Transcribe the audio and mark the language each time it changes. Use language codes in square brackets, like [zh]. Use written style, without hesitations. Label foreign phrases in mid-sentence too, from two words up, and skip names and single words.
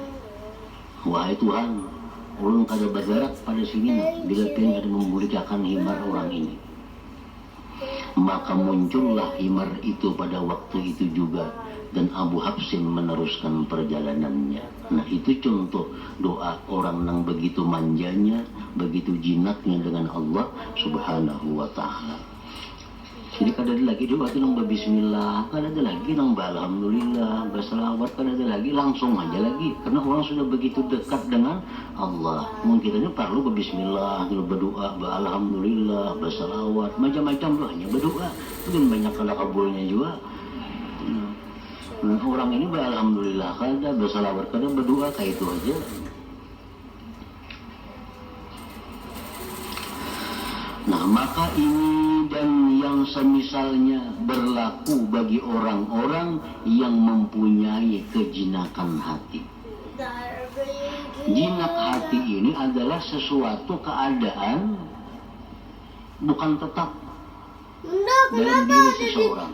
[bjn] Wahai Tuhan, ulun kada bergerak pada sini bila pengen kada memulihkan himar orang ini. [id] Maka muncullah himar itu pada waktu itu juga, dan Abu Habsin meneruskan perjalanannya. Nah, itu contoh doa orang yang begitu manjanya, begitu jinaknya dengan Allah [ar] سبحانه وتعالى. [bjn] Jadi kada ada lagi doa itu nang bismillah, kada ada lagi nang alhamdulillah, berselawat, kada ada lagi, langsung aja lagi. [id] Karena orang sudah begitu dekat dengan Allah. Mungkin kita perlu berbismillah, berdoa, alhamdulillah, berselawat, macam-macam doanya berdoa. [bjn] Mungkin banyak kalau kabulnya juga. Nah, orang ini alhamdulillah kada, berselawat kada, berdoa kayak itu aja. Nah, [id] maka ini dan yang semisalnya berlaku bagi orang-orang yang mempunyai kejinakan hati. Jinak hati ini adalah sesuatu keadaan bukan tetap dalam diri seseorang.